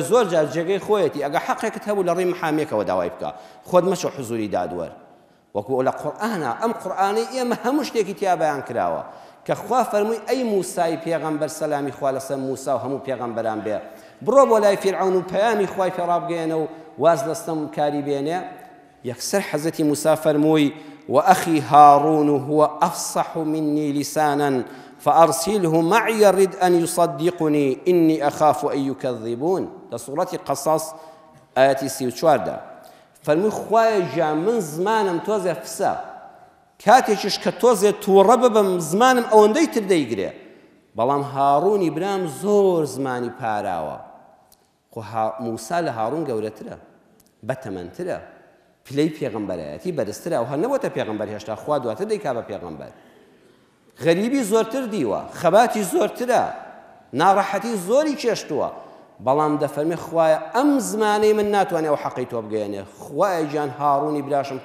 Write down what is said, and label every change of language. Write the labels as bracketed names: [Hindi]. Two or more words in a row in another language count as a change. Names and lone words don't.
[Central Kurdish] زۆر جار جێگەی خۆیەتی ئەگە حەقێکت هەبوو لە ڕێی محامیەکەوە داوای بکە خۆت مەچە حزوری دادوەر وەکو لە قورئانە ئەم قورئانەی ئێمە هەموو شتێکی تیا بەیان کراوە کە خوا فەرمووی ئەی موسای پێغەمبەر سەلامی خوا لەسەر موسا و هەموو پێغەمبەران بێ بڕۆ بۆ لای فیرعەون و پەیامی خوای پێڕابگەێنە و واز لەستەم کاری بێنێ یەکسەر حەزەتی موسا فەرمووی [Arabic] وأخي هارون هو أفصح مني لسانا فأرسله معي رد أن يصدقني إني أخاف أن يكذبون لسورة قصص آية 34 [Central Kurdish] فەرمووی خوایە گیان من زمانم تۆزێ فسە کاتێکیش کە تۆزێ تووڕە ببم زمانم ئەوەندەی تر دەیگرێ بەڵام هاڕوونی برام زۆر زمانی پاراوە خۆ موسا لە هاڕوون گەورەترە بەتەمەنترە پلەی پێغەمبەرایەتی بەرزترە و هەر نەبووتە پێغەمبەر هێشتا خوا دواتر دەیکا بە پێغەمبەر غەریبی زۆرتر دیوە خەباتی زۆرترە ناڕەحەتی زۆری کێشتووە بەڵام دەفەرمێ خوایە ئەم زمانەی من ناتوانێ ئەو حەقی تۆ بگەێنێ خوایە گیان هاڕوونی براشم